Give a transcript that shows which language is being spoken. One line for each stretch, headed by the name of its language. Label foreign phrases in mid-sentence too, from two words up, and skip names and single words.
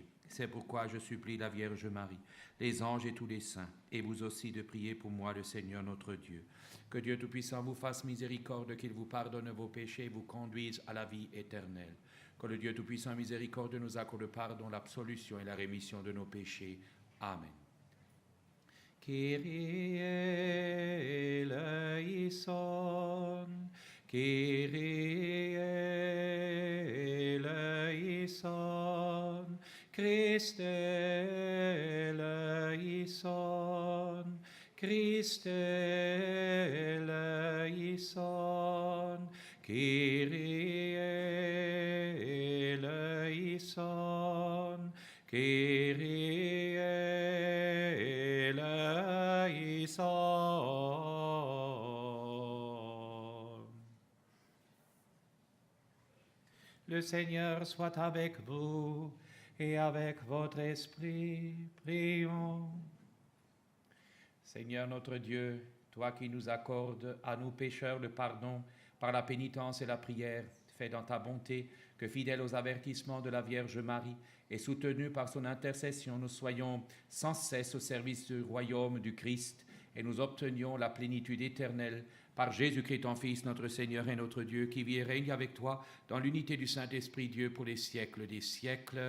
French: C'est pourquoi je supplie la Vierge Marie, les anges et tous les saints, et vous aussi de prier pour moi, le Seigneur notre Dieu. Que Dieu Tout-Puissant vous fasse miséricorde, qu'il vous pardonne vos péchés et vous conduise à la vie éternelle. Que le Dieu Tout-Puissant miséricorde nous accorde le pardon, l'absolution et la rémission de nos péchés. Amen.
Greek: Κύριε ελέησον, Κύριε ελέησον, Χριστέ ελέησον, Χριστέ ελέησον, Κύριε ελέησον, Κύριε ελέησον.
French: Le Seigneur soit avec vous et avec votre esprit. Prions. Seigneur notre Dieu, toi qui nous accordes à nous pécheurs le pardon par la pénitence et la prière, fais dans ta bonté que, fidèles aux avertissements de la Vierge Marie et soutenus par son intercession, nous soyons sans cesse au service du royaume du Christ et nous obtenions la plénitude éternelle par Jésus-Christ, ton Fils, notre Seigneur et notre Dieu, qui vit et règne avec toi dans l'unité du Saint-Esprit, Dieu, pour les siècles des siècles.